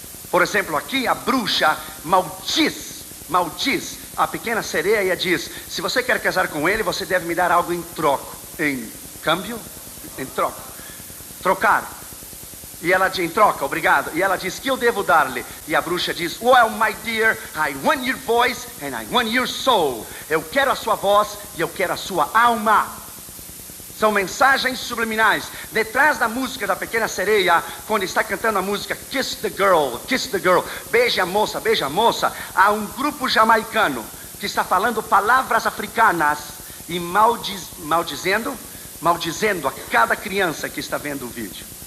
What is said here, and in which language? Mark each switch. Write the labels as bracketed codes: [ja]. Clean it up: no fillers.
[pt] Por exemplo, aqui a bruxa maldiz a pequena sereia e diz: se você quer casar com ele, você deve me dar algo em troco. Em câmbio? Em troco. Trocar. E ela diz: em troca, obrigado. E ela diz: que eu devo dar-lhe? E a bruxa diz: [en] well, my dear, I want your voice and I want your soul. [pt] Eu quero a sua voz e eu quero a sua alma. São mensagens subliminais. Detrás da música da Pequena Sereia, quando está cantando a música Kiss the Girl, beije a moça, há um grupo jamaicano que está falando palavras africanas e maldizendo a cada criança que está vendo o vídeo.